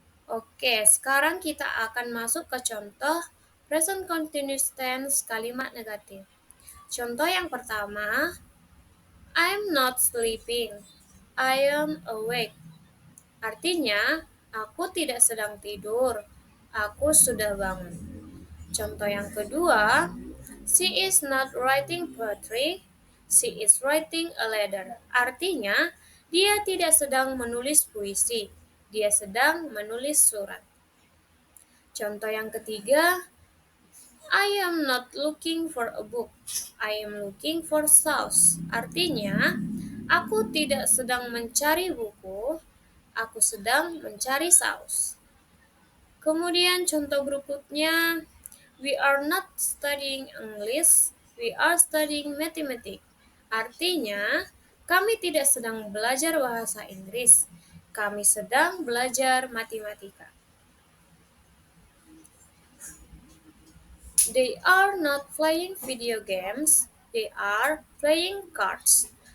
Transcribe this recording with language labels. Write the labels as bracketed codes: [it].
[id] Oke, sekarang kita akan masuk ke contoh present continuous tense kalimat negatif. Contoh yang pertama, [en] I'm not sleeping, I am awake. [id] Artinya, aku tidak sedang tidur, aku sudah bangun. Contoh yang kedua, [en] She is not writing poetry, she is writing a letter. [id] Artinya, dia tidak sedang menulis puisi, dia sedang menulis surat. Contoh yang ketiga, [en] I am not looking for a book, I am looking for sauce. [id] Artinya, aku tidak sedang mencari buku, aku sedang mencari saus. Kemudian contoh berikutnya, [en] we are not studying English, we are studying mathematics. [id] Artinya, kami tidak sedang belajar bahasa Inggris, kami sedang belajar matematika. [en] They are not playing video games, they are playing cards.